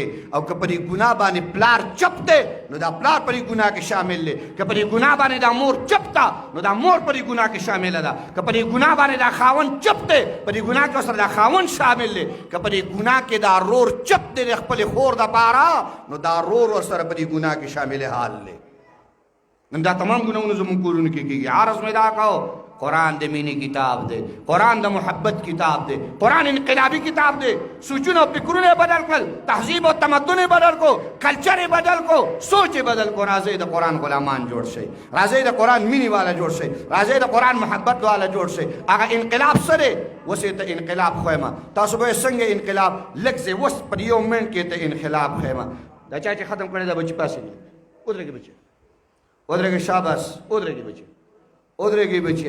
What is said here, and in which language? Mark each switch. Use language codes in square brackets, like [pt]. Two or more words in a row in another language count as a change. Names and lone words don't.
[ps] او که په دې ګناه باندې پلار چپ دی نو دا پلار په دې ګناه کې شامل دی، که په دې ګناه باندې دا مور چپ ده نو دا مور په دې ګناه کې شامله ده، که په دې ګناه باندې دا خاوند چپ دی په دې ګناه کې ورسره دا خاوند شامل دی، که په دې ګناه کې دا رور چپ دی د خپلې خور دپاره نو دا رور ورسره په دې ګناه کې شامل حال دی. نن دا تمام ګناهونه زموږ کورونو کې کېږي. عرض مې دا کړو قرآن د مینې کتاب دی، قرآن د محبت کتاب دی، قرآن انقلابي کتاب دی. سوچونه او فکرونه بدل کړل، تهذیب او تمدن بدل کو، کلچر بدل کو، سوچ بدل کو. راځئ د قرآن غلامان جوړ شئ، راځئ د قرآن مینې والا جوړ شئ، راځئ د قرآن محبت والا جوړ شئ. هغه انقلاب څه دی؟ اوس یې ته انقلاب ښیم. تاسو به یې څنګه انقلاب لږ ځای اوس پر یو منټ کې ته انقلاب ښیم. دا چا چې ختم کړی دا بچي پاسېږي، ودرېږي بچي، ودرېږي، شاباس، ودرېږي بچي، ودرېږي بچیا.